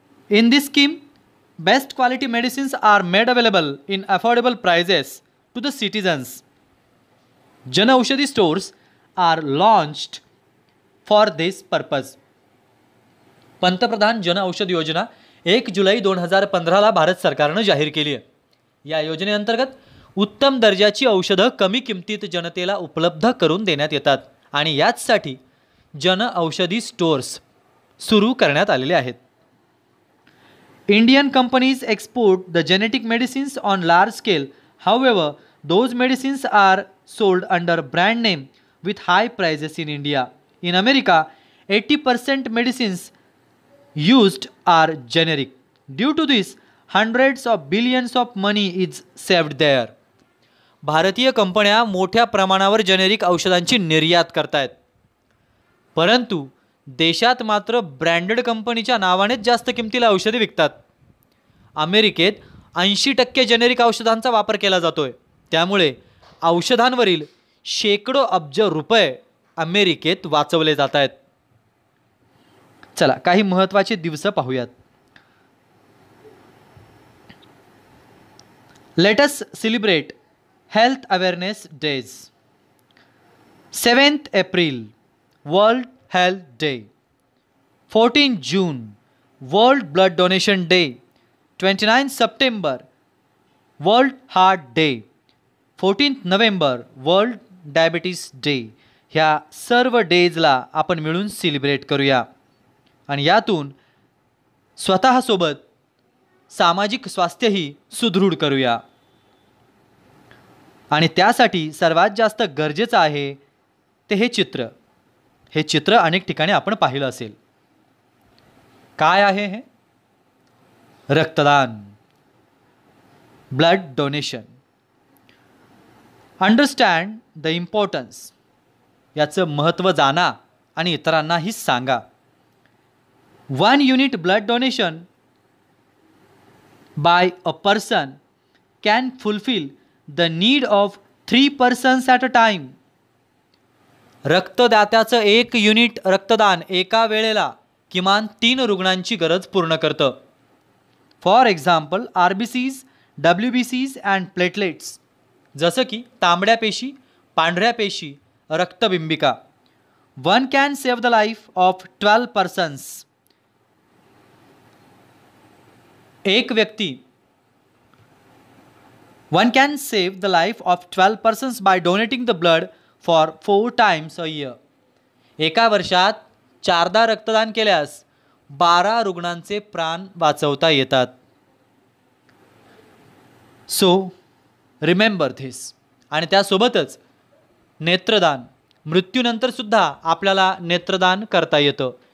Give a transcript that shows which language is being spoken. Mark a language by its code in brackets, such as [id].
[en] In this scheme, best quality medicines are made available in affordable prices to the citizens. Jan Aushadhi stores are launched for this purpose. [mr] पंतप्रधान जन औषध योजना 1 जुलै 2015ला भारत सरकारनं जाहीर केली आहे. या योजनेअंतर्गत उत्तम दर्जाची औषधं कमी किमतीत जनतेला उपलब्ध करून देण्यात येतात आणि याचसाठी जन औषधी स्टोर्स सुरू करण्यात आलेले आहेत. [en] Indian companies export the genetic medicines on large scale. However, those medicines are sold under brand name with high prices in India. In America, 80% medicines used are generic. Due to this, hundreds of billions of money is saved there. [mr] भारतीय कंपन्या मोठ्या प्रमाणावर generic औषधांची निर्यात करतायत, परंतु देशात मात्र ब्रँडेड कंपनीच्या नावानेच जास्त किमतीला औषधे विकतात. अमेरिकेत 80% जेनेरिक औषधांचा वापर केला जातोय. त्यामुळे औषधांवरील शेकडो अब्ज रुपये अमेरिकेत वाचवले जात आहेत. चला काही महत्त्वाचे दिवस पाहूयात. [en] Let us celebrate health awareness days. 7th April world health day. 14 June world blood donation day. 29 September world heart day. 14 November world diabetes day. [mr] ह्या सर्व डेजला आपण मिळून सेलिब्रेट करूया आणि यातून स्वतःसोबत सामाजिक स्वास्थ्यही सुदृढ करूया. आणि त्यासाठी सर्वात जास्त गरजेचं आहे ते हे चित्र. हे चित्र अनेक ठिकाणी आपण पाहिलं असेल. काय आहे हे? रक्तदान, blood donation. [en] Understand the importance. [mr] याचं महत्त्व जाणा आणि इतरांनाही सांगा. [en] 1 unit blood donation by a person can fulfill the need of 3 persons at a time. [mr] रक्तदात्याचं 1 unit रक्तदान एका वेळेला किमान 3 रुग्णांची गरज पूर्ण करतं. [en] For example RBCs, WBCs and platelets. [mr] जसं की तांबड्या पेशी, पांढऱ्या पेशी, रक्तबिंबिका. [en] 1 can save the life of 12 persons. [mr] एक व्यक्ती [en] 1 can save the life of 12 persons by donating the blood for 4 times a year. [mr] एका वर्षात 4दा रक्तदान केल्यास 12 रुग्णांचे प्राण वाचवता येतात. [en] So remember this. [mr] आणि त्यासोबतच नेत्रदान. मृत्यूनंतर सुद्धा आपल्याला नेत्रदान करता येतं.